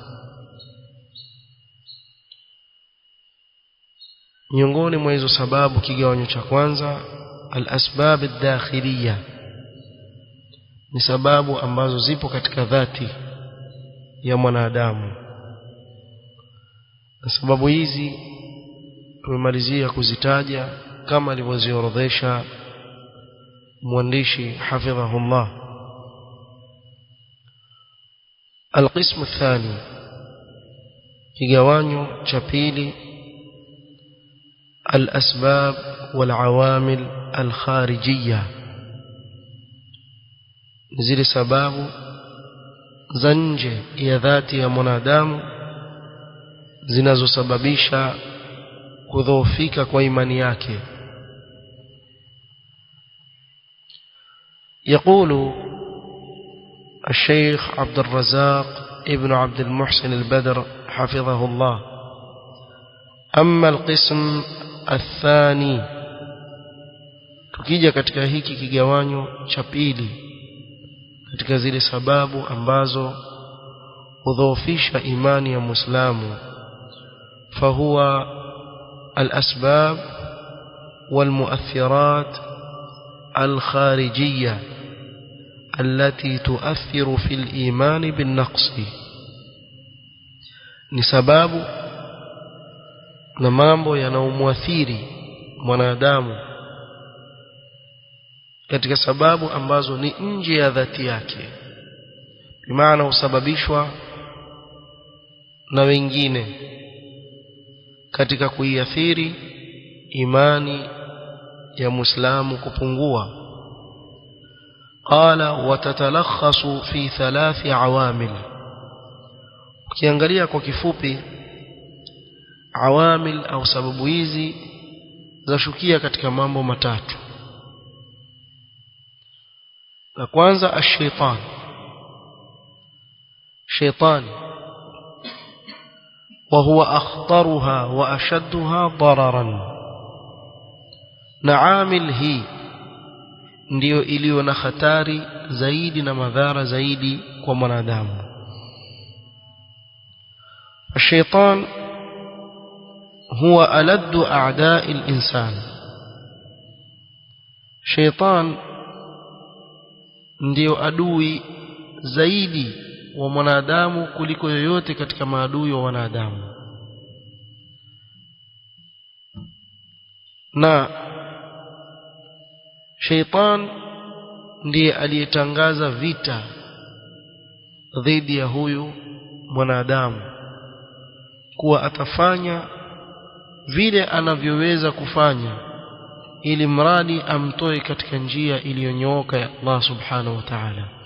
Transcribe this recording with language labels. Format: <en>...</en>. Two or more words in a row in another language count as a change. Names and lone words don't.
<sw>Miongoni mwa hizo sababu, kigawanyo cha kwanza,</sw> <ar>الأسباب الداخلية,</ar> <sw>ni sababu ambazo zipo katika dhati ya mwanadamu, na sababu hizi tumemalizia kuzitaja kama alivyoziorodhesha mwandishi hafidhahullah.</sw> <ar>القسم الثاني،</ar> <sw>kigawanyo cha pili،</sw> <ar>الأسباب والعوامل الخارجية،</ar> <sw>zile sababu za nje ya dhati ya mwanadamu zinazosababisha kudhoofika kwa imani yake.</sw> <ar>يقول الشيخ عبد الرزاق ابن عبد المحسن البدر حفظه الله: أما القسم الثاني،</ar> <sw>tukija katika hiki kigawanyo cha pili katika zile sababu ambazo hudhoofisha imani ya Muislamu,</sw> <ar>فهو الأسباب والمؤثرات الخارجية التي تؤثر في الإيمان بالنقص،</ar> <sw>ni sababu na mambo yanayomuathiri mwanadamu katika sababu ambazo ni nje ya dhati yake, bimaana husababishwa na wengine katika kuiathiri imani ya Muislamu kupungua.</sw> <ar>قال وتتلخص في 3 عوامل.</ar> <sw>ukiangalia kwa kifupi, awamil au sababu hizi zashukia katika mambo matatu. La kwanza, ash-shaytan.</sw> <ar>الشيطان وهو أخطرها وأشدها ضررا,</ar> <sw>na amil hii ndio iliyo na hatari zaidi na madhara zaidi kwa mwanadamu.</sw> <ar>الشيطان هو ألد أعداء الإنسان.</ar> <sw>شيطان ndio adui zaidi wa mwanadamu kuliko yoyote katika maadui wa wanadamu, na Shaitan ndiye aliyetangaza vita dhidi ya huyu mwanadamu, kuwa atafanya vile anavyoweza kufanya ili mradi amtoe katika njia iliyonyooka ya Allah</sw> <ar>سبحانه وتعالى.</ar>